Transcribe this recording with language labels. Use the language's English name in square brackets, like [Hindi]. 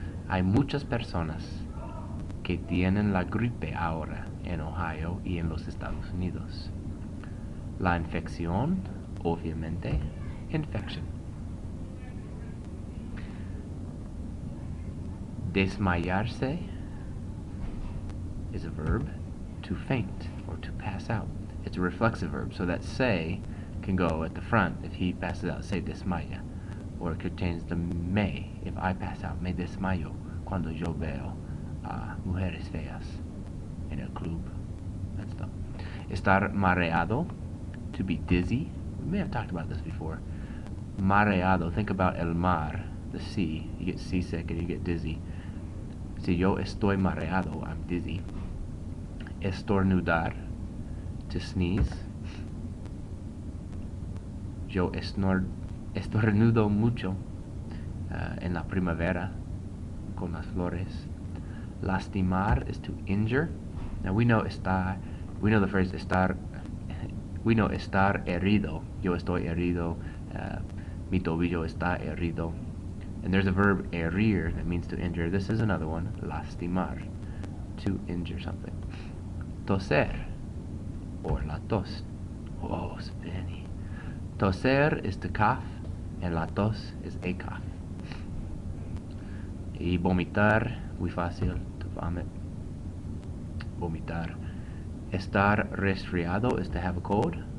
[Spanish] Hay muchas personas que tienen la gripe ahora en Ohio y en los Estados Unidos. La infección, obviamente, infection. [English] Desmayarse is a verb, to faint or to pass out. It's a reflexive verb, so that se can go at the front if he passes out, se desmaya. Or it could change the me. If I pass out, [Spanish] me desmayo cuando yo veo a mujeres feas en el club. [English] That stuff. Estar mareado, to be dizzy. We may have talked about this before. Mareado, think about el mar, the sea. You get seasick and you get dizzy. [Spanish] Si yo estoy mareado, [English] I'm dizzy. Estornudar, to sneeze. [Spanish] Yo estornudo mucho en la primavera con las flores. [English] Lastimar is to injure. Now we know the phrase estar. [Spanish] We know estar herido. Yo estoy herido. Mi tobillo está herido. [English] And there's a verb herir that means to injure. This is another one, lastimar, to injure something. Toser, or la tos. Oh, spinny. Toser is to cough, and la tos is a cough. [Spanish] Y vomitar, muy fácil, [English] to vomit. [Spanish] Vomitar. [English] Estar resfriado is to have a cold.